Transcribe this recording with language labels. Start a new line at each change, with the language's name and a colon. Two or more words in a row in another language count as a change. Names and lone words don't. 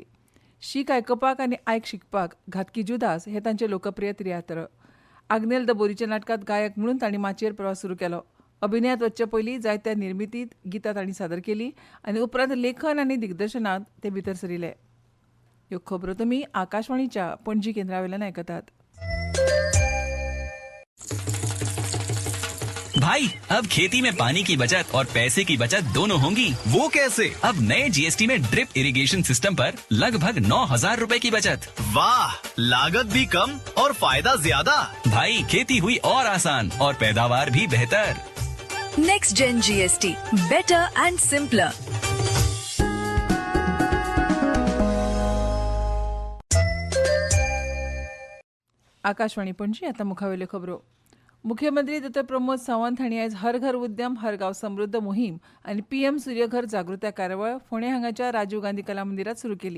Konkani: शीक आयकपाक आनी आयक शिकपाक घातकी जुदास हें तांचें लोकप्रिय तियात्र. आग्नेल द बोरीच्या नाटकांत गायक म्हणून तांणी माचयेर प्रवास सुरू केलो. अभिनयात वचचे पयलीं जायत्या निर्मितींत गितां तांणी सादर केलीं आनी उपरांत लेखन आनी दिग्दर्शनांत ते भितर सरिले. ह्यो खबरो तुमी आकाशवाणीच्या पणजी केंद्रावेल्यान आयकतात.
Hindi: भाई अब खेती में पानी की बचत और पैसे की बचत दोनों होंगी। वो कैसे? अब नए जीएसटी में
English: drip irrigation system
Hindi: पर लगभग 9,000 रुपए की बचत। वाह, लागत भी कम और फायदा ज्यादा। भाई खेती हुई और आसान और पैदावार भी बेहतर।
English: Next Gen GST. Better and simpler.
Konkani: आकाशवाणी पणजी आता मुखावेल्यो खबरो. मुख्यमंत्री डॉ प्रमोद सावंत हांणी आयज हर घर उद्यम हर गांव समृद्ध मोहीम आनी पीएम सूर्यघर जागृताय कार्यावळ फोंडें हांगाच्या राजीव गांधी कला मंदिरात सुरू केली.